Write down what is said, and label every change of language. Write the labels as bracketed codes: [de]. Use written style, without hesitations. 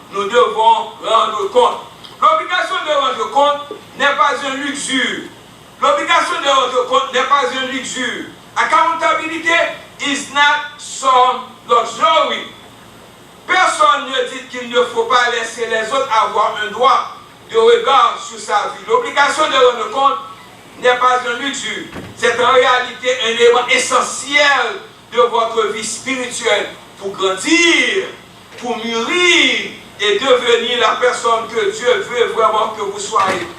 [fr] Nous devons rendre compte. L'obligation de rendre compte n'est pas une luxure. L'obligation de rendre compte n'est pas une luxure. [en] Accountability is not some luxury. [fr] Personne ne dit qu'il ne faut pas laisser les autres avoir un droit de regard sur sa vie. L'obligation de rendre compte n'est pas un luxure. C'est en réalité un élément essentiel de votre vie spirituelle pour grandir, pour mûrir et devenir la personne que Dieu veut vraiment que vous soyez.